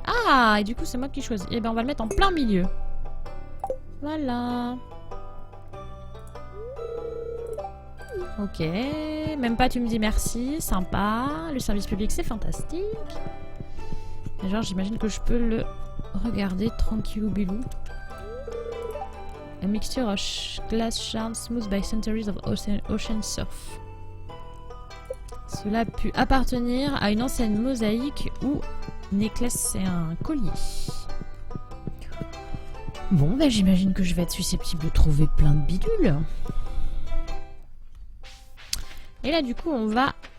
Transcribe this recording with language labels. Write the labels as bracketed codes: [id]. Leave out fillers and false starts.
[fr] Ah, et du coup c'est moi qui choisis. Et ben on va le mettre en plein milieu. Voilà. Ok, même pas tu me dis merci, sympa. Le service public c'est fantastique. Et genre j'imagine que je peux le regarder tranquillou bilou. [en] A mixture of glass shards smooth by centuries of ocean surf. [fr] Cela a pu appartenir à une ancienne mosaïque ou nécklace c'est un collier. Bon ben j'imagine que je vais être susceptible de trouver plein de bidules. Et là, du coup, on va...